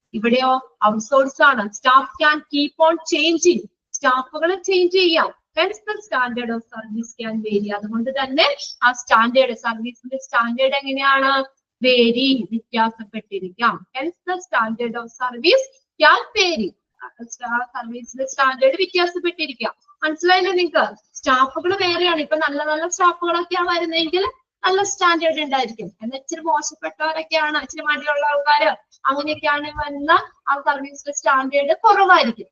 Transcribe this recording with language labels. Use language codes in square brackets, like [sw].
[ml] ഇവിടെയോ ഔട്ട്സോഴ്സ് ആണ്. [en] staff can keep on changing, [ml] സ്റ്റാഫുകൾ ചേഞ്ച് ചെയ്യാം. [en] Hence the standard of service can vary. [ml] അതുകൊണ്ട് തന്നെ ആ സ്റ്റാൻഡേർഡ്, സർവീസിന്റെ സ്റ്റാൻഡേർഡ് എങ്ങനെയാണ്, vary, വ്യത്യാസപ്പെട്ടിരിക്കാം. [en] Hence the standard of service can vary. [ml] സർവീസിന്റെ standard വ്യത്യാസപ്പെട്ടിരിക്കാം. മനസ്സിലായില്ലേ നിങ്ങൾക്ക്? സ്റ്റാഫുകൾ വേറെയാണ്. ഇപ്പൊ നല്ല നല്ല സ്റ്റാഫുകളൊക്കെയാണ് വരുന്നതെങ്കിൽ നല്ല സ്റ്റാൻഡേർഡ് ഉണ്ടായിരിക്കും. എന്നാൽ ഇച്ചിരി മോശപ്പെട്ടവരൊക്കെയാണ്, ഇച്ചിരി മടിയുള്ള ആൾക്കാര് അങ്ങനെയൊക്കെയാണ് വന്ന ആ സർവീസിന്റെ സ്റ്റാൻഡേർഡ് കുറവായിരിക്കും.